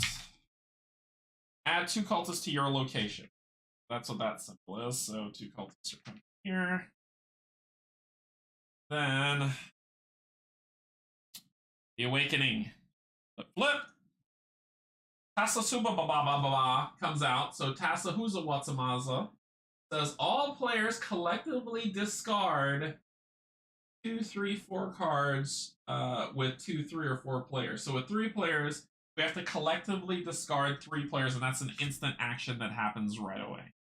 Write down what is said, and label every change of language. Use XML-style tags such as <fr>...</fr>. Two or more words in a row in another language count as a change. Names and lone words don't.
<en>Add 2 cultists to your location. That's what that symbol is. So 2 cultists are coming here. Then... The Awakening. Flip. Tasasuba ba ba ba ba ba comes out. So Tasahuza Watsamaza says all players collectively discard 2, 3, 4 cards with 2, 3, or 4 players. So with 3 players, we have to collectively discard 3 players, and that's an instant action that happens right away.</en>